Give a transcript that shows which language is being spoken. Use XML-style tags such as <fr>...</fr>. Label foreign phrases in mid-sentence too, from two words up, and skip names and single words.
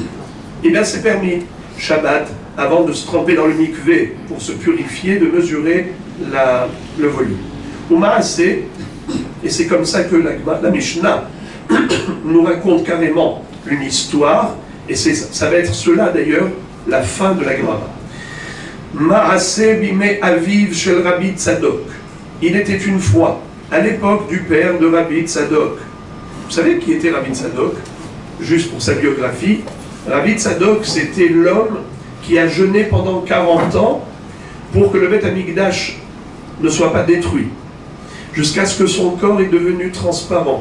<fr>Eh bien, c'est permis, Shabbat, avant de se tremper dans le mikvé pour se purifier, de mesurer le volume. Umaaseh, et c'est comme ça que la Mishnah nous raconte carrément une histoire, et ça va être cela d'ailleurs, la fin de la Gemara.</fr> <he>מעשה בימי אביו של רבי צדוק.</he> <fr>Il était une fois, à l'époque du père de Rabbi Tzadok. Vous savez qui était Rabbi Tzadok? Juste pour sa biographie, Rabbi Tzadok, c'était l'homme qui a jeûné pendant 40 ans pour que le</fr> <he>בית המקדש</he> <fr>ne soit pas détruit, jusqu'à ce que son corps est devenu transparent.</fr>